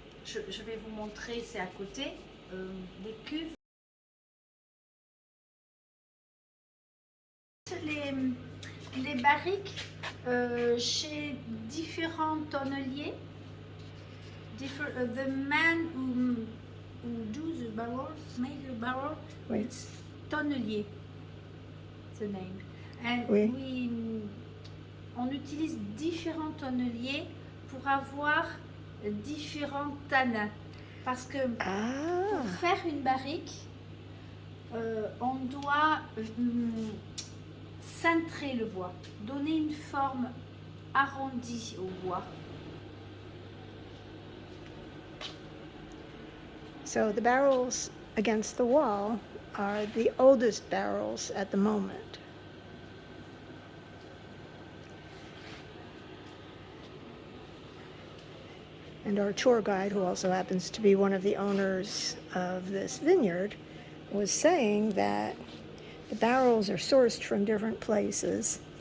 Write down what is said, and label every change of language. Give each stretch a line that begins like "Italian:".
French: Je vais vous montrer, c'est à côté, des cuves. Les barriques chez différents tonneliers.
English: The man who do the barrels, make the barrel,
French: Oui.
English: it's tonnelier, the name. And
French: Oui. on utilise différents tonneliers pour avoir différents tanins. Parce que pour faire une barrique, on doit cintrer le bois, donner une forme arrondie au bois.
English: So the barrels against the wall are the oldest barrels at the moment. And our tour guide, who also happens to be one of the owners of this vineyard, was saying that the barrels are sourced from different places.